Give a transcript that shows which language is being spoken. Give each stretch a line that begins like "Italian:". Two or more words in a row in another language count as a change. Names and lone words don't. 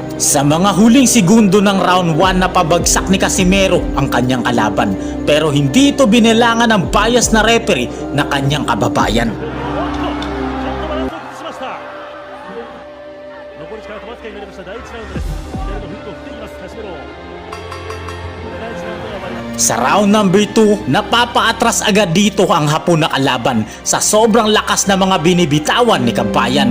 Filipino: Sa mga huling segundo ng round 1 napabagsak ni Casimero ang kanyang kalaban, pero hindi ito binilangan ng bias na referee na kanyang kababayan.
Japanese: 残り時間とわずかになりました第1ラウンドです。左のフックを振っていきますカシメロ。これ第1ラウンドが終わります。
Filipino: Sa round number 2, napapaatras agad dito ang Hapon na kalaban sa sobrang lakas na mga binibitawan ni Kabayan.